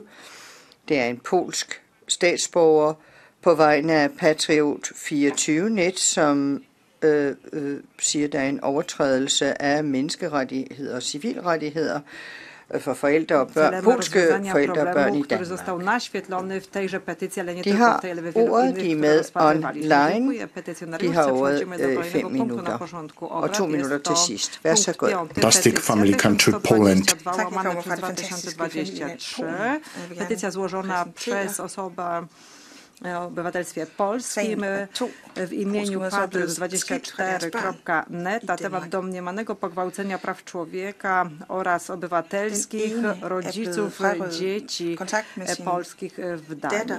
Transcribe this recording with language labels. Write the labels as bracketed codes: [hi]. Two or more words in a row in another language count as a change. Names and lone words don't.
[da] Det er en polsk statsborger på vegne af Patriot 24net, som siger, der er en overtrædelse af menneskerettigheder og civilrettigheder for forældre og børn, polske forældre og børn i Danmark. De har ordet, de er med online. De har ordet i 5 minutter og 2 minutter til sidst. Vær så god. [en] Fantastic Family Country Poland. [pl] Petycja złożona przez osobę o obywatelstwie polskim w imieniu padus24.net na temat domniemanego pogwałcenia praw człowieka oraz obywatelskich rodziców dzieci polskich w Danii.